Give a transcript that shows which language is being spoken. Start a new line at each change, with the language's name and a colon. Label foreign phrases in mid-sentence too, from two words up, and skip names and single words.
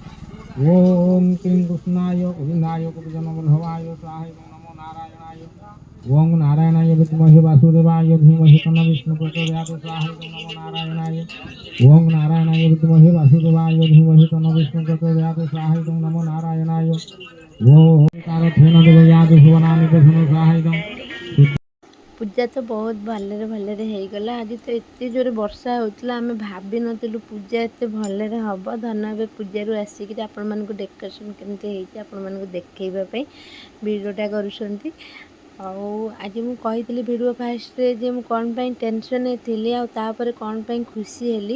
Sanskrit: ओं क्लीं कृष्णाय गोविन्दाय गोपीजनवल्लभाय स्वाहा इदं नमो नारायणाय ओं नारायणाय विद्महे वासुदेवाय धीमहि तन्नो विष्णुः प्रचोदयात् स्वाहा इदं नमो नारायणाय ओं नारायणाय विद्महे वासुदेवाय धीमहि तन्नो विष्णुः प्रचोदयात् स्वाहा इदं नमो नारायणाय ओं कारथेन देवयादि भुवनानि प्रथम स्वाहा इदं
Odia: ପୂଜା ତ ବହୁତ ଭଲରେ ଭଲରେ ହେଇଗଲା। ଆଜି ତ ଏତେ ଜୋରେ ବର୍ଷା ହେଉଥିଲା, ଆମେ ଭାବିନଥିଲୁ ପୂଜା ଏତେ ଭଲରେ ହେବ। ଧନ ଏବେ ପୂଜାରୁ ଆସିକିରି ଆପଣମାନଙ୍କୁ ଡେକୋରେସନ୍ କେମିତି ହେଇଛି ଆପଣମାନଙ୍କୁ ଦେଖେଇବା ପାଇଁ ଭିଡ଼ିଓଟା କରୁଛନ୍ତି। ଆଉ ଆଜି ମୁଁ କହିଥିଲି
English: video firstରେ
Odia: ଯେ ମୁଁ କ'ଣ ପାଇଁ ଟେନସନ୍ରେ ଥିଲି ଆଉ ତାପରେ କ'ଣ ପାଇଁ ଖୁସି ହେଲି।